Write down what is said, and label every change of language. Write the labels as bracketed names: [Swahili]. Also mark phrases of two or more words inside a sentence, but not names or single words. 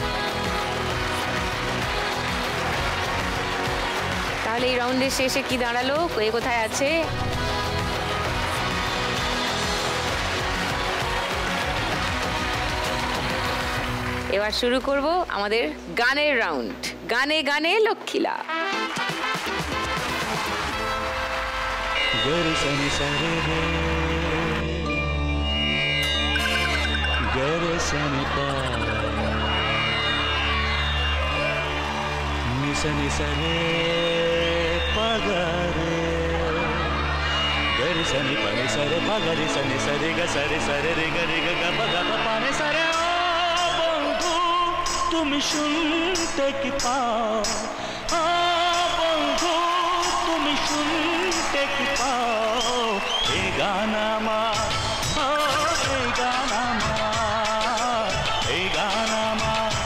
[Bangla] তাহলে এই রাউন্ডের শেষে কি দাঁড়ালো? এ কোথায় আছে? এবার শুরু করব আমাদের গানের রাউন্ড। গানে গানে লক্ষ্মীলা। సని సరే పగరే గరి సని పని సరే పగరి సని సరి గ సరి సరే রে গরি গ গ গ পানে সরে ও বন্ধু তুমি শুনতে কি পাও ও বন্ধু তুমি শুনতে কি পাও এই গান আমার এই গান আমার এই গান আমার